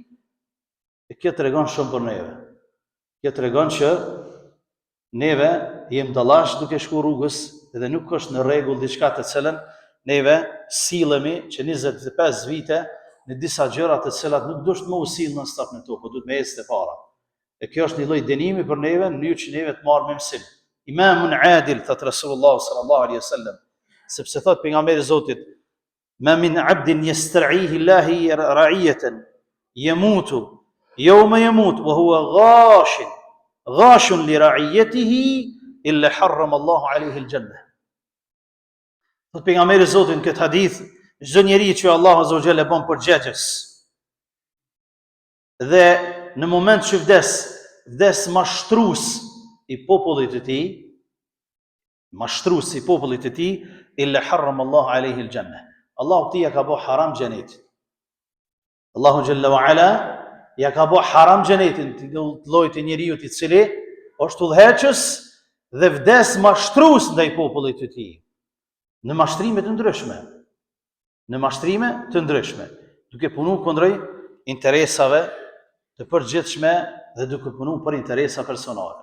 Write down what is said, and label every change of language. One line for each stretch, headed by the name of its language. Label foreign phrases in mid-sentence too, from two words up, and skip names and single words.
Albanian: E kjo tregon shumë për neve. Kjo tregon që neve jemi dallash duke shku rrugës dhe nuk është në rregull diçka të cilën neve sillemi që 25 vite në disa gjëra të cilat nuk duhet më u sill në stop në to, po duhet me ecë para. E kjo është një lloj dënimi për neve në mënyrë që neve të marrim mësim.
Arabic: إمام عادل, thot Resulullah صلى الله عليه وسلم.
Albanian: sepse thot pejgamberi i Zotit,
Arabic: ما من عبد يسترعيه الله رعية يموت يوم يموت وهو غاش لرعيته إلا حرم الله عليه الجنة.
Albanian: Thot pejgamberi i Zotit në këtë hadith, çdo njeri që Allahu
Arabic: عز وجل
Albanian: e bën përgjegjës dhe në moment që vdes mashtrues i popullit të tij,
Arabic: إلا حرم الله عليه الجنة.
Albanian: Allahu ti ja ka bë haram xhenetin. Allahu
Arabic: جل وعلا
Albanian: ja ka bë haram xhenetin të llojit të njeriu i cili është udhëheqës dhe vdes mashtrues ndaj popullit të tij. Në mashtrime të ndryshme, duke punu kundrej interesave të përgjithshme dhe duke punu për interesa personale.